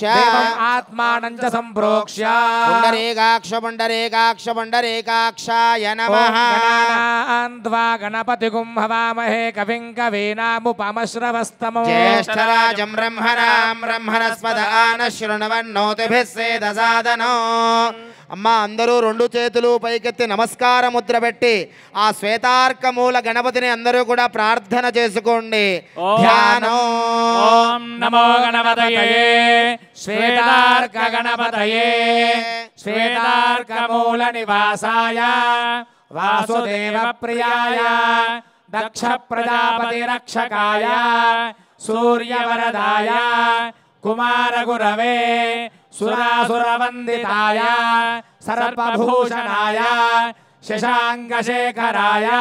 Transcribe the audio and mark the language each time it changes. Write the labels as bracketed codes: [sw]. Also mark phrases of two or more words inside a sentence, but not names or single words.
[sa] आत्मानं च संप्रोक्ष्य पुण्डरीकाक्षाय नमः गणान्त्वा गणपतिगुं हवामहे कविं कवीनामुपमश्रवस्तमो ज्येष्ठराजं ब्रह्मणस्पद आनः शृण्वन्नोतिभिः सेदसादनो [te] అమ్మ అందరూ రెండు చేతులు పైకెత్తి నమస్కార ముద్ర పెట్టి ఆ శ్వేతార్కమూల గణపతిని అందరూ కూడా ప్రార్థన చేసుకోండి. ధ్యానం. [sa] ఓం నమో గణపతయే శ్వేతార్క గణపతయే శ్వేతార్కమూల నివాసాయ వాసుదేవ ప్రియాయ దక్ష ప్రజాపతి రక్షకాయ సూర్యవరదాయ కుమార గురవే సురాసురవందితాయ సర్వభూషణాయ శశాంకశేఖరాయ